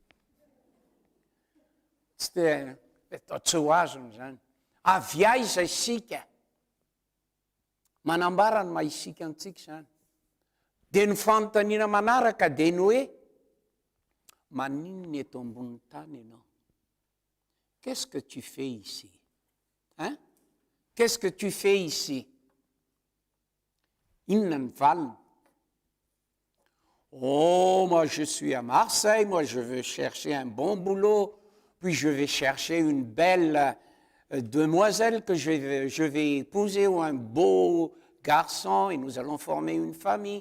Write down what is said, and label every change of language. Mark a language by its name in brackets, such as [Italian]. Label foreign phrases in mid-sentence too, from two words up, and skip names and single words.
[Malagasy] Tsy dia tsy ho azony zany. Avy aiza isika? Manambara ny maha isika antsika zany. Dia ny fanontaniana manaraka dia ny hoe, maninona eto ambony tany ianao? [French] Qu'est-ce que tu fais ici? Hein? Qu'est-ce que tu fais ici? [Malagasy] Inona ny valiny? [French] Oh, moi je suis à Marseille, moi je veux chercher un bon boulot, puis je vais chercher une belle demoiselle que je vais épouser, ou un beau garçon, et nous allons former une famille.